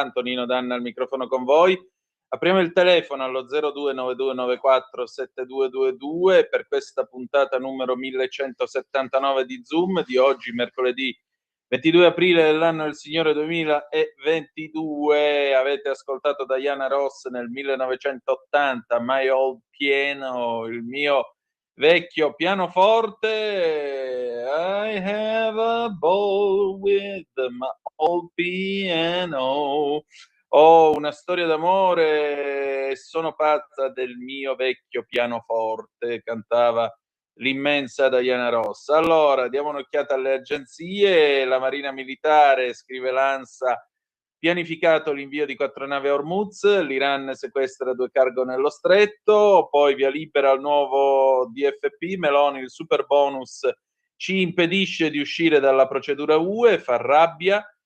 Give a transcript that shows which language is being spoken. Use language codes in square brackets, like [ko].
[it] Antonino Danna al microfono con voi. Apriamo il telefono allo 0292947222 per questa puntata numero 1179 di Zoom di oggi, mercoledì 22 aprile dell'anno del Signore 2022. Avete ascoltato Diana Ross nel 1980, My Old Piano, il mio vecchio pianoforte. [en] I have a ball with my old piano. [it] Ho una storia d'amore, sono pazza del mio vecchio pianoforte, cantava l'immensa Diana Ross. Allora, diamo un'occhiata alle agenzie. La Marina Militare, scrive l'ANSA, pianificato l'invio di 4 navi a Hormuz, l'Iran sequestra 2 cargo nello stretto, poi via libera al nuovo DFP, Meloni il super bonus ci impedisce di uscire dalla procedura UE, fa rabbia.